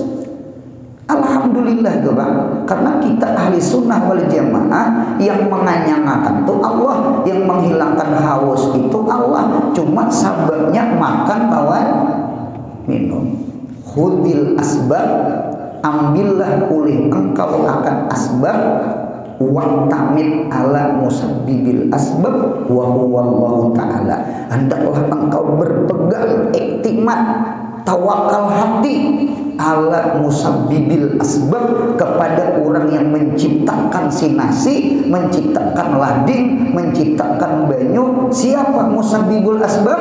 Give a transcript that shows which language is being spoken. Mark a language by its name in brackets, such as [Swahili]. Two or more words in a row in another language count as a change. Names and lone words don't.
[Banjar] Alhamdulillah Bang, karena kita ahli sunnah wal jamaah, yang menganyangakan itu Allah, yang menghilangkan haus itu Allah, cuma sababnya makan lawan minum. [Arabic] خذ الأسباب, [Indonesian] ambillah oleh engkau akan asbab, [Arabic] واعتمد على مسبب الأسباب وهو الله تعالى. [Indonesian] Hendaklah engkau berpegang, iktimat, tawakal hati [Arabic] على مسبب الأسباب, [Indonesian] kepada orang yang menciptakan si nasi, menciptakan lading, menciptakan banyu. Siapa [Arabic] مسبب الأسباب?